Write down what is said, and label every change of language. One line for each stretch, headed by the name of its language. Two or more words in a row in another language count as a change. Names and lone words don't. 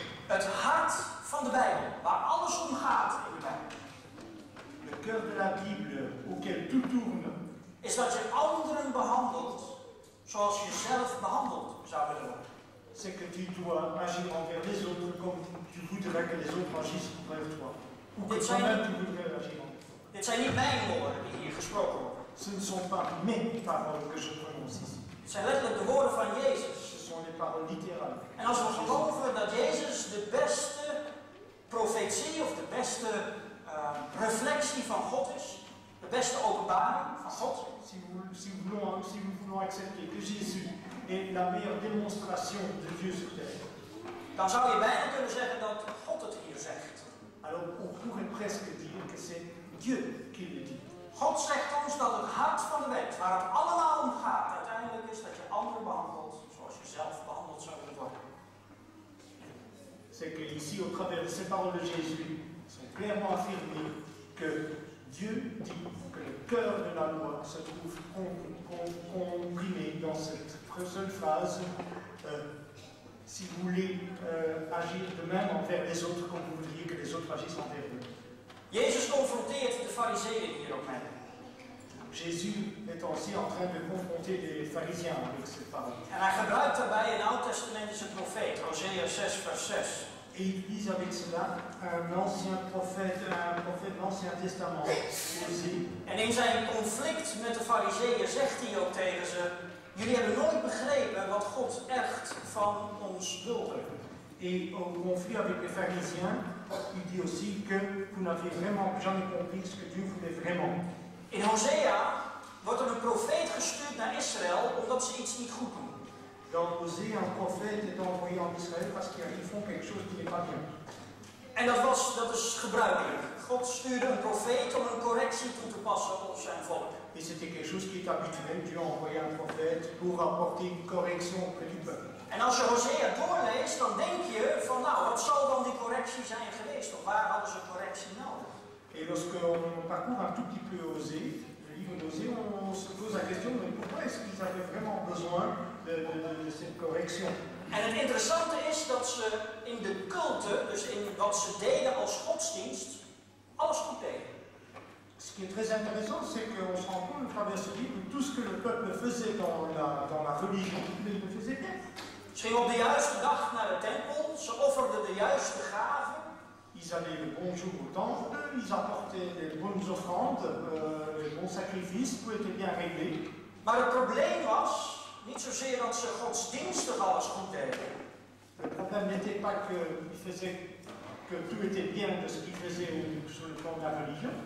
Dutch: Het hart van de Bijbel, waar alles om gaat in de Bijbel.
French: Le cœur de la Bible auquel tout tourne,
Dutch: is dat je anderen behandelt zoals je zelf behandeld zou willen worden.
French: C'est que tu dois agir envers les autres comme tu voudrais que les autres agissent envers toi. Ou que toi-même tu voudrais agir envers toi.
Dutch: Dit zijn niet mijn woorden die hier gesproken worden.
French: Ce ne sont pas mes paroles que je prononce ici.
Dutch: Het zijn letterlijk de woorden van Jezus.
French: Ce sont les paroles littérales.
Dutch: En als we geloven dat Jezus de beste profetie of de beste reflectie van God is, de beste openbaring van God.
French: Si nous voulons accepter que Jésus est la meilleure démonstration de Dieu sur terre,
Dutch: Dan zou je bijna kunnen zeggen dat God het hier zegt.
French: alors on pourrait presque dire que c'est Dieu qui le dit.
Dutch: God zegt ons dat het hart van de wet, waar het allemaal om gaat, uiteindelijk is dat je anderen behandelt zoals je zelf behandeld zou willen worden.
French: C'est qu'ici, au travers de ces paroles de Jésus, sont clairement affirmé que Dieu dit que le cœur de la loi se trouve comprimé dans cette seule phrase. Si vous voulez agir de même envers les autres comme vous voudriez que les autres agissent envers eux.
Dutch: Jezus confronteert de fariseeën hier ook mee.
French: Jésus est aussi en train de confronter les pharisiens avec cette parole.
Dutch: En hij gebruikt daarbij een oud-testamentische profeet, Hosea 6 vers 6.
French: Et il utilise avec cela un prophète de l'Ancien Testament, Osée.
Dutch: En in zijn conflict met de fariseeën zegt hij ook tegen ze: jullie hebben nooit begrepen wat God echt van ons wilde.
French: Et au conflit avec les pharisiens, il dit aussi que vous n'avez vraiment jamais compris ce que Dieu voulait vraiment.
Dutch: In Hosea wordt er een profeet gestuurd naar Israël omdat ze iets niet goed doen.
French: Dans Osée, un prophète est envoyé en Israël parce qu'ils font quelque chose qui n'est pas bien.
Dutch: En dat is gebruikelijk. God stuurde een profeet om een correctie toe te passen op zijn volk.
French: Et c'était quelque chose qui est habituel. Dieu a envoyé un prophète pour apporter une correction auprès du peuple.
Dutch: En als je Hosea doorleest, dan denk je van nou, wat zal dan die correctie zijn geweest? Of waar hadden ze correctie nodig?
French: Et lorsqu'on parcourt un tout petit peu Osée, le livre d'Osée, on se pose la question de pourquoi est-ce qu'ils avaient vraiment besoin de cette correction.
Dutch: En het interessante is dat ze in de culte, dus in wat ze deden als godsdienst, alles goed deden.
French: Ce qui est très intéressant, c'est qu'on se rend compte à travers ce livre que tout ce que le peuple faisait dans la religion, il le faisait bien.
Dutch: Ze gingen op de juiste dag naar de tempel, ze offerden de juiste gaven.
French: Ils allaient le bon jour au temple, ils apportaient les bonnes offrandes, les bons sacrifices, tout était bien réglé.
Dutch: Maar het probleem was niet zozeer dat ze godsdienstig alles goed deden.
French: Le problème n'était pas que tout était bien de ce qu'ils faisaient sur le plan de la religion.